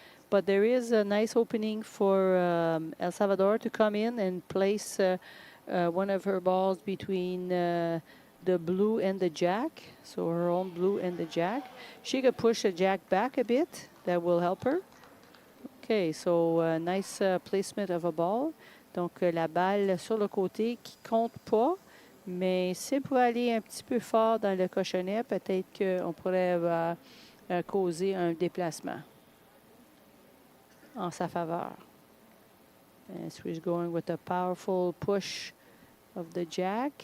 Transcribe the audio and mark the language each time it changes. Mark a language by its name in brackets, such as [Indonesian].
[English] But there is a nice opening for El Salvador to come in and place one of her balls between the blue and the jack. So her own blue and the jack. She could push the jack back a bit. That will help her. Okay, so nice placement of a ball. [French] Donc la balle sur le côté qui compte pas. Mais si pour aller un petit peu fort dans le cochonnet, peut-être qu'on pourrait causer un déplacement en sa faveur. [English] And so he's going with a powerful push of the jack.